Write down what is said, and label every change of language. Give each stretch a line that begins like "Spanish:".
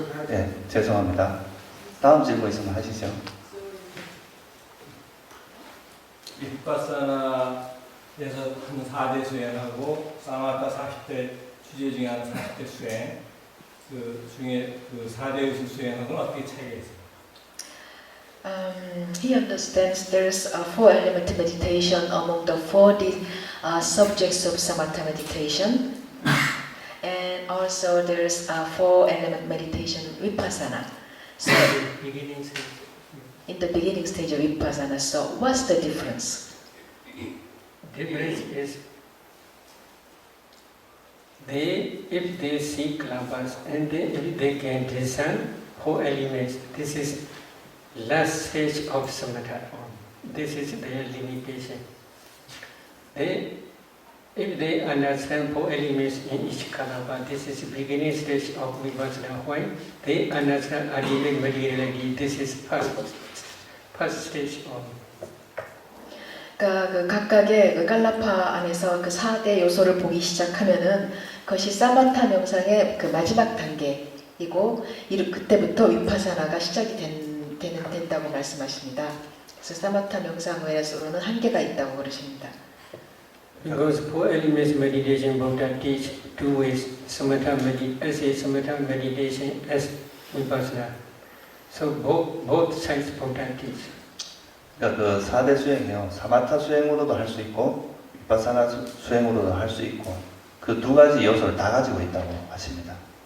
Korean: 예, 죄송합니다. 다음 질문 있으면 하시죠. 윗바사나에서 하는 4대 수행하고 사마타 40대 주제 중에 하는 40대 수행 그 중에 그 4대 의식 수행하고는 어떻게 차이가 있어요?
English: He understands there's a 4-element meditation among the 4 subjects of samatha meditation, and also there's a 4-element meditation vipassana. So, Beginning stage. in the beginning stage of vipassana, so what's the difference? Difference is if they see kalabas and if they can discern 4 elements, this is last stage of samatha form. This is their limitation. If they understand 4 elements in each kalapa, this is beginning stage of vipassana. Why? They understand ultimate materiality. This is first stage of.
Korean: 그러니까 그 각각의 그 깔라파 안에서 그 4대 요소를 보기 시작하면은 그것이 사마타 명상의 그 마지막 단계이고 그때부터 위파사나가 시작이 된다고 말씀하십니다. 그래서 사마타 명상에서는 한계가 있다고 그러십니다.
English: Because 4 elements meditation Buddha teach 2 ways, samatha meditation as vipassana. So both sides Buddha teach.
Korean: 그러니까 그 4대 수행이요. 사마타 수행으로도 할 수 있고 윗바사나 수행으로도 할 수 있고 그 2가지 요소를 다 가지고 있다고 하십니다.